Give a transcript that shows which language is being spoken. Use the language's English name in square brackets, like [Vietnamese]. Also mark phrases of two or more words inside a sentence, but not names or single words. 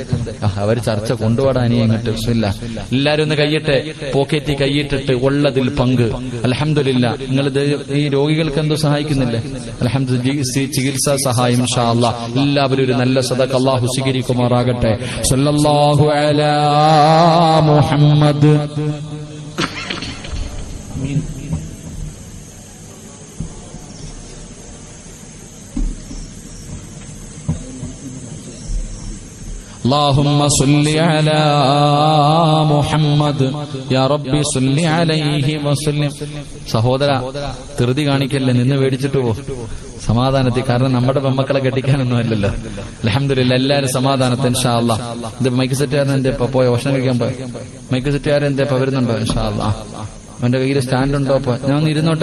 [Malayalam] അവർ ചർച്ച കൊണ്ടുപോടാൻ ഇങ്ങോട്ട് ഇല്ല. എല്ലാരും ഒന്ന് കയ്യിട്ടെ, പോക്കറ്റി കയ്യിട്ടിട്ട് ഉള്ളതിൽ പങ്ക്. അൽഹംദുലില്ലാ, നിങ്ങൾ ഈ രോഗികൾക്ക് എന്തോ സഹായിക്കുന്നില്ലേ? അൽഹംദുലില്ലാ, ചികിത്സാ സഹായം [Arabic] إن شاء الله. [Malayalam] എല്ലാവരും ഒരു നല്ല സദഖ അള്ളാഹു സ്വീകരിക്കുമാറാകട്ടെ. [Arabic] صلى الله على محمد. اللهم صل على محمد يا ربي صل عليه وسلم. [Malayalam] സഹോദര, ധൃതി കാണിക്കല്ലേ, നിന്ന് മേടിച്ചിട്ട് പോ സമാധാനത്തിൽ. കാരണം നമ്മുടെ പെമ്മക്കളെ കെട്ടിക്കാനൊന്നും അല്ലല്ലോ. അൽഹംദുലില്ലാ, എല്ലാവരും സമാധാനത്തിൽ [Arabic] إن شاء الله. [Malayalam] ഇത് മൈക്ക് സെറ്റുകാരൻ എന്റെ പോയ ഭക്ഷണം കഴിക്കാൻ പോയ മൈക്ക് സെറ്റുകാരൻ എന്റെ വരുന്നുണ്ടോ? [Arabic] إن شاء الله. [Malayalam] അവന്റെ കയ്യിൽ സ്റ്റാൻഡ് ഉണ്ടോ? അപ്പൊ ഞാൻ ഒന്ന് ഇരുന്നോട്ടെ.